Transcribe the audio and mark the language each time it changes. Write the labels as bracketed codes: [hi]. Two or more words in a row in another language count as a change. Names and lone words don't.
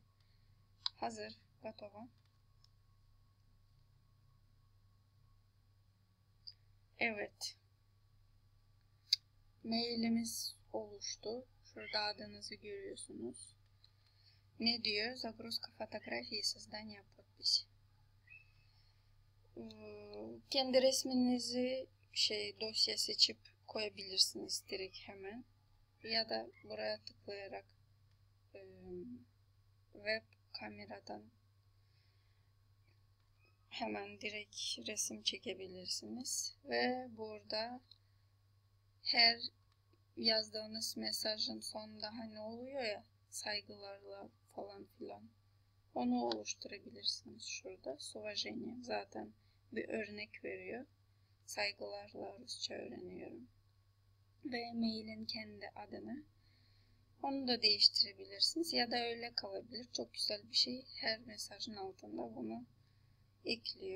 [tr] Hazır, готово. Evet. Mailimiz oluştu. Şurada adınızı görüyorsunuz. Ne diyor? [ru] Загрузка фотографии и создание подписи. [tr] Kendi resminizi dosya seçip koyabilirsiniz direkt hemen. Ya da buraya tıklayarak web kameradan hemen direkt resim çekebilirsiniz. Ve burada her yazdığınız mesajın sonunda hani oluyor ya saygılarla falan filan. Onu oluşturabilirsiniz şurada. [ru] С уважением [tr] zaten bir örnek veriyor. Saygılarla Rusça öğreniyorum. Ve mailin kendi adını. Onu da değiştirebilirsiniz. Ya da öyle kalabilir. Çok güzel bir şey. Her mesajın altında bunu ekliyor.